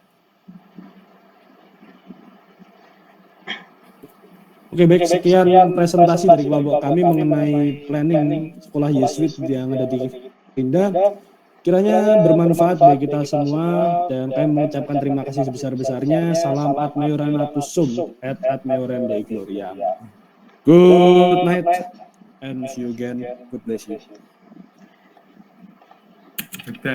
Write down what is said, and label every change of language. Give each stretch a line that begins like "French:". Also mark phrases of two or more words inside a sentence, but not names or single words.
Indonesian: Oke, baik, sekian presentasi dari kelompok kami mengenai planning sekolah Yesuit yang ada di Samarinda. Kiranya bermanfaat bagi kita semua dan kami mengucapkan terima kasih sebesar-besarnya.
Latin: Salam ad majoranatus sum et ad majorem Dei Gloria.
English: Good night and see you again. God bless you.